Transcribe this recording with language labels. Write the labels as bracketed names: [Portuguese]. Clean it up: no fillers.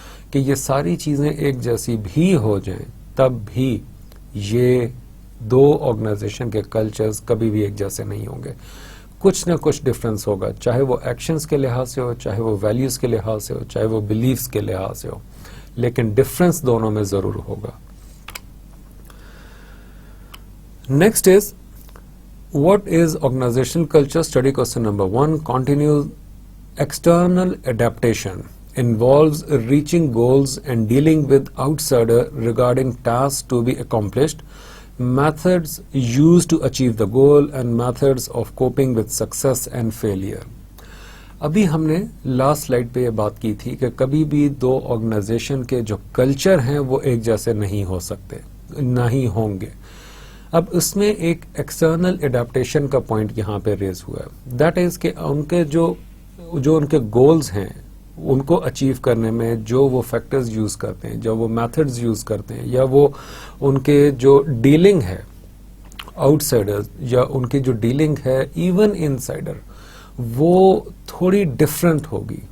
[Urdu] کہ یہ ساری چیزیں ایک جیسی بھی ہو جائیں، تب بھی یہ دو آرگنائزیشن کے کلچرز کبھی بھی ایک جیسے نہیں ہوں گے. کچھ نہ کچھ ڈفرینس ہوگا, چاہے وہ ایکشنز کے لحاظ سے ہو, چاہے وہ ویلیوز کے لحاظ سے ہو, چاہے وہ بلیفز کے لحاظ سے ہو, لیکن ڈفرینس دونوں میں ضرور ہوگا. [English] Next is what is organizational culture? Study question number 1. Continuous external adaptation involves reaching goals and dealing with outsider regarding tasks to be accomplished, methods used to achieve the goal, and methods of coping with success and failure. [Urdu] ابھی ہم نے last slide پہ یہ بات کی تھی کہ کبھی بھی دو آرگنائزیشن کے جو کلچر ہیں وہ ایک جیسے نہیں ہو سکتے, نہیں ہوں گے. اب اس میں ایک ایکسٹرنل اڈیپٹیشن کا پوائنٹ یہاں پہ ریز ہوا ہے. دیٹ از کہ ان کے جو ان کے گولز ہیں ان کو اچیو کرنے میں جو وہ فیکٹرز یوز کرتے ہیں, جو وہ میتھڈز یوز کرتے ہیں, یا وہ ان کے جو ڈیلنگ ہے آؤٹ سائڈرز, یا ان کی جو ڈیلنگ ہے ایون ان سائڈر, وہ تھوڑی ڈفرینٹ ہوگی.